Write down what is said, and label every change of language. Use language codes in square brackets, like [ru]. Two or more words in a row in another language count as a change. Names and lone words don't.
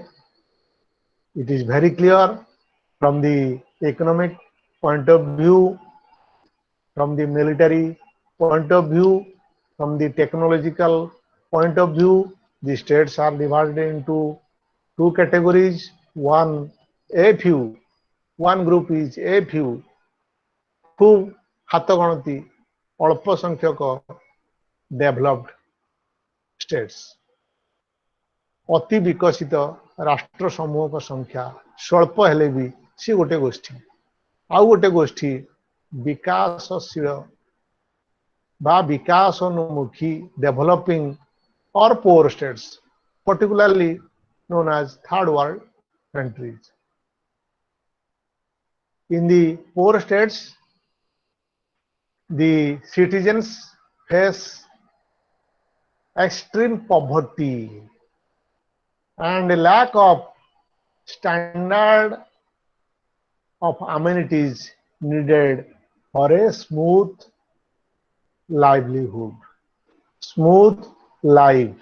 [en] It is very clear from the economic point of view, from the military point of view, from the technological point of view. The states are divided into two categories. One, a few. One group is a few, [or] খুব ହାତଗଣତି ଅଳ୍ପ ସଂଖ୍ୟକ [en] developed states. [or] ଅତି ବିକଶିତ ରାଷ୍ଟ୍ର ସମୂହଙ୍କ ସଂଖ୍ୟା ସ୍ୱଳ୍ପ ହେଲେ ବି ସେ ଗୋଟେ ଗୋଷ୍ଠୀ। ଆଉ ଗୋଟେ ଗୋଷ୍ଠୀ ବିକାଶଶୀଳ ବା ବିକାଶୋନ୍ମୁଖୀ [en] developing or poor states, particularly known as third world countries. In the poor states, the citizens face extreme poverty and lack of standard of amenities needed for a smooth livelihood, smooth life.